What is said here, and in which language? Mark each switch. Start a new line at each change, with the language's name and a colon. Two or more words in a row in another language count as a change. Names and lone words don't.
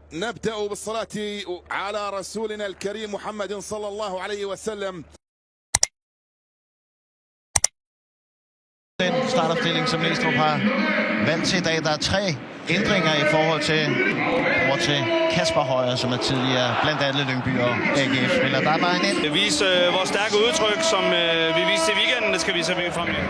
Arabic: نبدأ بالصلاة على رسولنا الكريم محمد صلى الله عليه وسلم.
Danish: Den startopstilling, som Næstrup har valgt til i dag, der er 3 ændringer i forhold til Kasper Højer, som er tidligere blandt andet Lyngby og AGF-spiller. Der er bare en vise vores stærke udtryk, som vi viste til weekenden, det skal vi servere frem i.